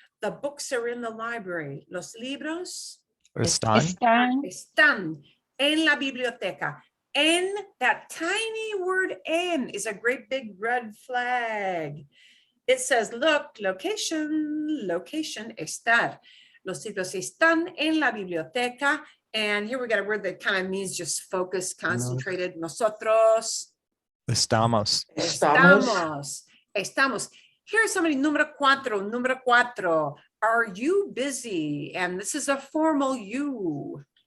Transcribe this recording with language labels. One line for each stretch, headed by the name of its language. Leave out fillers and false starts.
English: The books are in the library.
Spanish: Los libros Están. están en la biblioteca.
English: En, that tiny word en is a great big red flag. It says, look, location, location, estar.
Spanish: Los libros están en la biblioteca.
English: And here we got a word that kind of means just focused, concentrated.
Spanish: Nosotros Estamos. Estamos.
English: Here's somebody,
Spanish: número cuatro.
English: Are you busy? And this is a formal you.